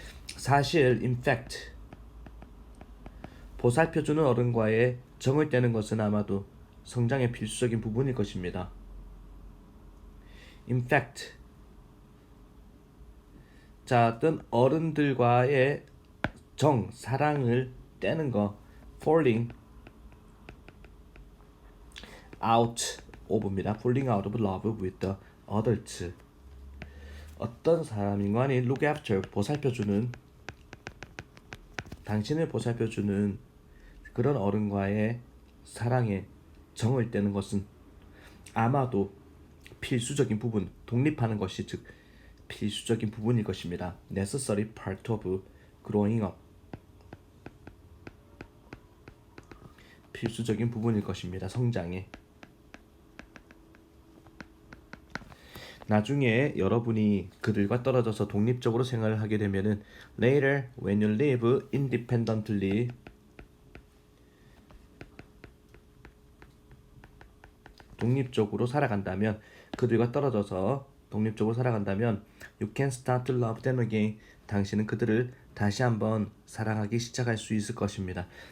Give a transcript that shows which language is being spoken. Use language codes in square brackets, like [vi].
[ko] 사실, [en] in fact, [ko] 보살펴주는 어른과의 정을 떼는 것은 아마도 성장의 필수적인 부분일 것입니다. [en] In fact, [ko] 자, 어떤 어른들과의 정, 사랑을 떼는 거, [en] falling out of [ko] 입니다. [en] falling out of love with the adults. [ko] 어떤 사람인간이 [en] look after, [ko] 보살펴주는, 당신을 보살펴주는 그런 어른과의 사랑에 정을 떼는 것은 아마도 필수적인 부분, 독립하는 것이 즉 필수적인 부분일 것입니다. [en] necessary part of growing up, [ko] 필수적인 부분일 것입니다. 성장에. 나중에 여러분이 그들과 떨어져서 독립적으로 생활을 하게 되면은 [en] later when you live independently, [ko] 독립적으로 살아간다면, 그들과 떨어져서 독립적으로 살아간다면 [en] you can start to love them again, [ko] 당신은 그들을 다시 한번 사랑하기 시작할 수 있을 것입니다.